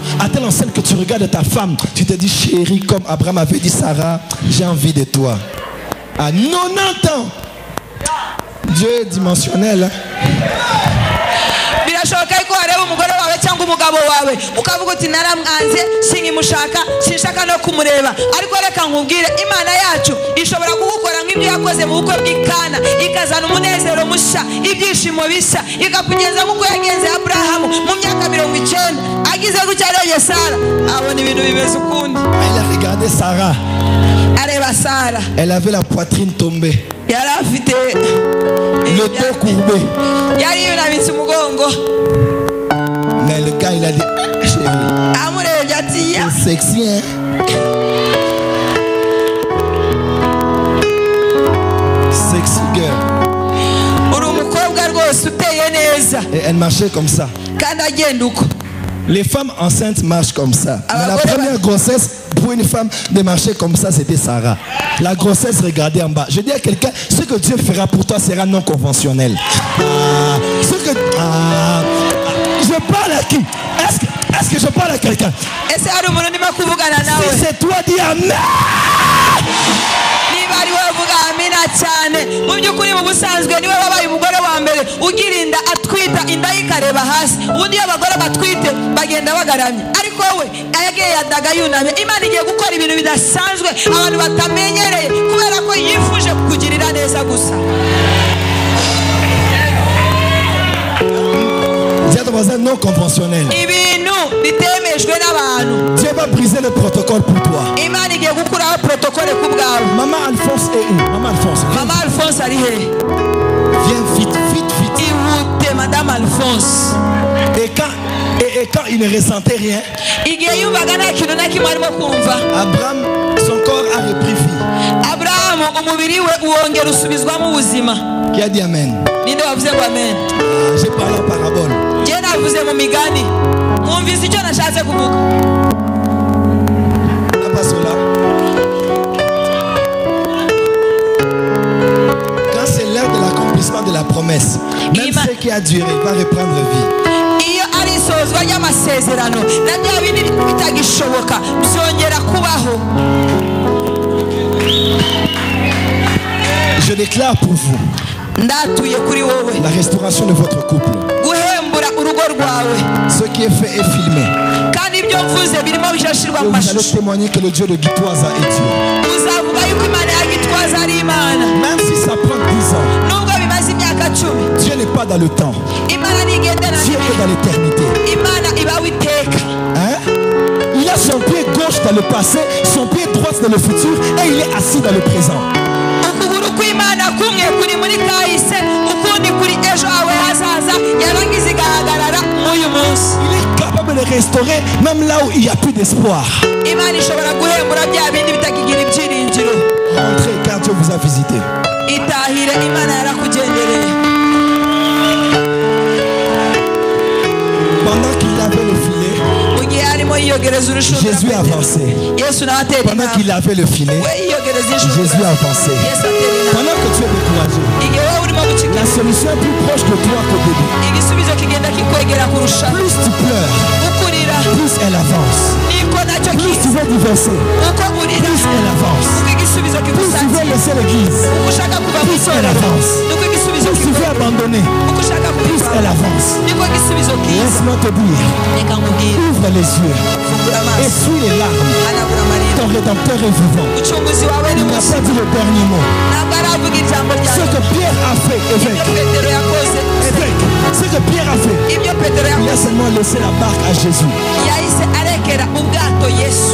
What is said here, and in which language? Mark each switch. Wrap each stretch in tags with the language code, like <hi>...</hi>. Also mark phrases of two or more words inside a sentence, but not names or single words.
<fr>À telle enseigne que tu regardes ta femme, tu te dis chérie, comme Abraham avait dit Sarah, j'ai envie de toi. À 90 ans, Dieu est dimensionnel. Hein?</fr> <rw>birashoboka ko wareba umugore wawe cyangwa umugabo wawe ukavuga uti naramwanze sinkimushaka sinshaka no kumureba, ariko reka nkubwire Imana yacu ishobora kugukora nk'ibyo yakoze mu bukwe bw'Ikana, ikazana umunezero mushya, ibyishimo bishya, ikakugenza nk'uko yagenze Abrahamu mu myaka 90 agize gutya rero Sara abona ibintu bimeze ukundi.</rw> <fr>Elle a regardé Sarah.</fr> <rw>Areba Sara,</rw> <fr>elle avait la poitrine tombée,</fr> <rw>yari afite</rw> <fr>le dos courbé.</fr> <rw>yari yunamutse umugongo.</rw> <fr>Mais le gars il a dit chérie,</fr> <rw>amurebye ati ya</rw> <fr>c'est sexy hein.</fr> <en>Sexy girl.</en> <rw>uri umukobwa rwose uteye neza.</rw> <fr>Et elle marchait comme ça.</fr> <rw>kandi agenda uko.</rw> <fr>Les femmes enceintes marchent comme ça. Mais la première grossesse pour une femme de marcher comme ça, c'était Sarah. La grossesse, regardez en bas. Je dis à quelqu'un, ce que Dieu fera pour toi sera non conventionnel. Je parle à qui? Est-ce que je parle à quelqu'un?</fr> <rw>ese hari umuntu ndimo kuvugana nawe?</rw> <fr>Si c'est toi, dis amen.</fr> <rw>niba ari wowe vuga amina cyane. mu by'ukuri mu busanzwe niwe wabaye umugore wa mbere ugirinda atwita inda yikareba hasi, ubundi iyo abagore batwite bagenda bagaramye, ariko we yagiye yadaga yunamye. Imana igiye gukora ibintu bidasanzwe abantu batamenyereye kubera ko yifuje kukugirira neza gusa.</rw> <fr>Non conventionnel.</fr> <rw>ibintu bitemejwe n'abantu.</rw> <fr>Dieu va briser le protocole pour toi.</fr> <rw>Imana igiye gukuraho protokole ku bwawe.</rw> <fr>Maman Alphonse est où? Maman Alphonse.</fr> <rw>Mama Alphonse ari he?</rw> <fr>Viens vite, vite, vite.</fr> <rw>ihute Madame Alphonse.</rw> <fr>Et quand il ne ressentait rien,</fr> <rw>igihe yumvaga nta kintu na kimwe arimo kumva,</rw> <fr>Abraham, son corps a repris vie.</fr> <rw>Abrahamu umubiri we uwongera usubizwamo ubuzima.</rw> <fr>Qui a dit amen?</fr> <rw>ninde wavuze ngo amen?</rw> <fr>J'ai parlé en parabole.</fr> <rw>njye navuze mu migani. mwumvise icyo nashatse kuvuga?</rw> <fr>Pas cela. Quand c'est l'heure de l'accomplissement de la promesse, même ce qui a duré va reprendre vie.</fr> <rw>iyo ari isozwa ry'amasezerano na bya bindi bitagishoboka byongera kubaho.</rw> <fr>Je déclare pour vous</fr> <rw>ndatuye kuri wowe</rw> <fr>la restauration de votre couple.</fr> <rw>guhembura urugo rwawe.</rw> <fr>Ce qui est fait est filmé.</fr> <rw>kandi ibyo mvuze birimo bishashirwa</rw> <fr>Et</fr> <rw>mu</rw> <fr>vous allez</fr> <rw>mashusho.</rw> <fr>témoigner que le Dieu de Gitwaza est Dieu.</fr> <rw>uzavuga yuko Imana ya Gitwaza ari Imana.</rw> <fr>Même si ça prend 10 ans,</fr> <rw>nubwo bimaze imyaka 10,</rw> <fr>Dieu n'est pas dans le temps.</fr> <rw>Imana ntigendana</rw> <fr>Dieu est dans l'éternité.</fr> <rw>Imana ibaho iteka.</rw> <fr>Hein? Il a son pied gauche dans le passé, son pied droit dans le futur et il est assis dans le présent.</fr> <rw>ukuguru kw'Imana kumwe kuri muri kahise, ukundi kuri ejo hawe hazaza, yarangiza igahagarara mw'uyu munsi.</rw> <fr>Il est capable de restaurer même là où il n'y a plus d'espoir.</fr> <rw>Imana ishobora guhembura bya bindi bitakigira ibyiringiro.</rw> <fr>Rentrez car Dieu vous a visité.</fr> <rw>itahire Imana yarakugendereye.</rw> <fr>Pendant qu'il avait le filet,</fr> <rw>mu gihe arimo yiyogereza urushundura</rw> <fr>Jésus avançait.</fr> <rw>Yesu nawe atera</rw> <fr>Pendant</fr> <rw>intambwe.</rw> <fr>qu'il avait le filet,</fr> <rw>we yiyogereza</rw> <fr>Jésus</fr> <rw>inshundura,</rw> <fr>avançait.</fr> <rw>Yesu atera intambwe.</rw> <fr>Pendant que tu es découragé,</fr> <rw>igihe wowe urimo</rw> <fr>la</fr> <rw>gucika,</rw> <fr>solution est plus proche de toi qu'au début.</fr> <rw>igisubizo kigenda kikwegera kurusha.</rw> <fr>Plus tu pleures,</fr> <rw>ukurira</rw> <fr>plus elle avance.</fr> <rw>niko nacyo</rw> <fr>Plus tu</fr> <rw>kiza.</rw> <fr>veux divorcer,</fr> <rw>uko urira</rw> <fr>plus elle avance.</fr> <rw>uko igisubizo</rw> <fr>Plus tu veux</fr> <rw>kigusatira.</rw> <fr>laisser l'église,</fr> <rw>uko ushaka kuva mu</rw> <fr>plus elle</fr> <rw>itorero</rw> <fr>avance.</fr> <rw>niko igisubizo</rw> <fr>Plus tu veux</fr> <rw>kiza.</rw> <fr>abandonner,</fr> <rw>uko ushaka</rw> <fr>plus</fr> <rw>kuva</rw> <fr>elle avance.</fr> <rw>niko igisubizo kiza.</rw> <fr>Laisse-moi te dire,</fr> <rw>reka nkubwire,</rw> <fr>ouvre les yeux,</fr> <rw>fungura amaso,</rw> <fr>essuie les larmes.</fr> <rw>hanagura amarira.</rw> <fr>Ton rédempteur est vivant.</fr> <rw>umucunguzi wawe ni</rw> <fr>Il n'a</fr> <rw>muzima,</rw> <fr>pas dit le dernier mot.</fr> <rw>ntabwo aravuga ijambo</rw> <fr>Ce</fr> <rw>ryawe.</rw> <fr>que Pierre a fait,</fr> <rw>ibyo</rw> <fr>évêque,</fr> <rw>petero yakoze,</rw> <fr>ce que Pierre a fait,</fr> <rw>ibyo petero</rw> <fr>il a</fr> <rw>yakoze,</rw> <fr>seulement laissé la barque à Jésus.</fr> <rw>yahise arekera ubwato Yesu.</rw>